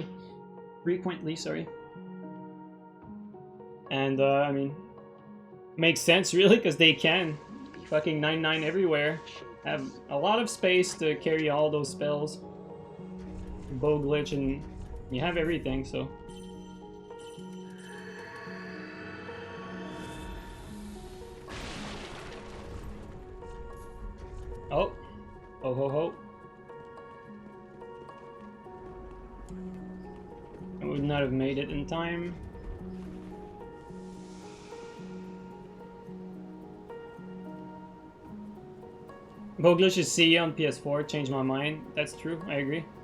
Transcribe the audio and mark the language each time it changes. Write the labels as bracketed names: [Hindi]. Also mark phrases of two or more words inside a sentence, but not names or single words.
[English] Sorry. And I mean, makes sense really, because they can. Fucking 9/9 everywhere. Have a lot of space to carry all those spells. Bow glitch, and you have everything, so. Oh. Oh ho ho. I would not have made it in time. Boglish is CE on PS4. Changed my mind. That's true. I agree.